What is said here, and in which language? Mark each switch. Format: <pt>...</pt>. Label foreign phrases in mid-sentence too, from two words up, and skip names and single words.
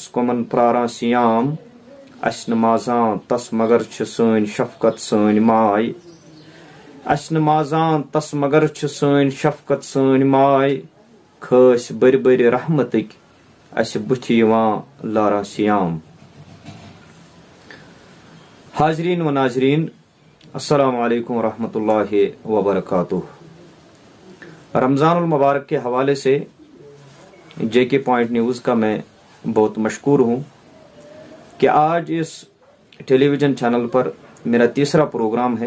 <ks>کۄمن پراران سیام اسہِ نہٕ مازان تس مگر چھِ سٲنۍ شفقت سٲنۍ ماے اسہِ نہٕ مازان تس مگر چھِ سٲنۍ شفقت سٲنۍ ماے کھٲسۍ بٔرۍ بٔرۍ رحمتٕکۍ اسہِ بٕتھِ یِوان لاران سیام حاضرین و ناظرین</ks> <ar>السلام علیکم ورحمۃ اللہ وبرکاتہ۔</ar> <ur>رمضان المبارک کے حوالے سے جے کے پوائنٹ نیوز کا میں بہت مشکور ہوں کہ آج اس ٹیلی ویژن چینل پر میرا تیسرا پروگرام ہے۔</ur>